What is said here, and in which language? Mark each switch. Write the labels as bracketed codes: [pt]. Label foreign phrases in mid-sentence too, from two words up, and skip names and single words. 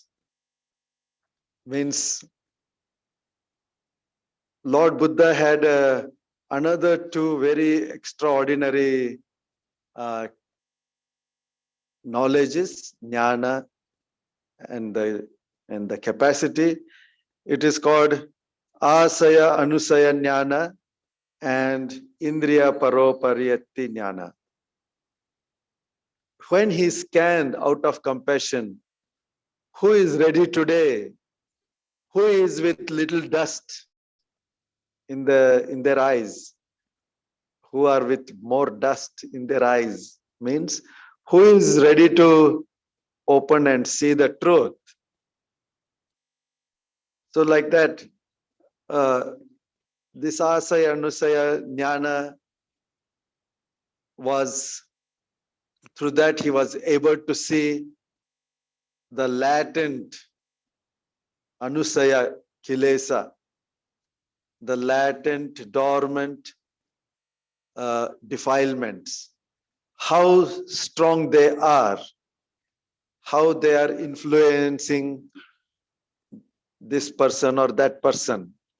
[en] Means Lord Buddha had another two very extraordinary knowledges, jnana, and the capacity. It is called [pi] asaya anusaya jnana [en] and [pi] indriya paropariyatti jnana. [en] When he scanned out of compassion, who is ready today? Who is with little dust in their eyes? Who are with more dust in their eyes? Means who is ready to open and see the truth? So like that, this [pi] asaya anusaya jnana [en] was, through that he was able to see the latent [pi] anusaya kilesa, [en] the latent dormant defilements, how strong they are, how they are influencing this person or that person.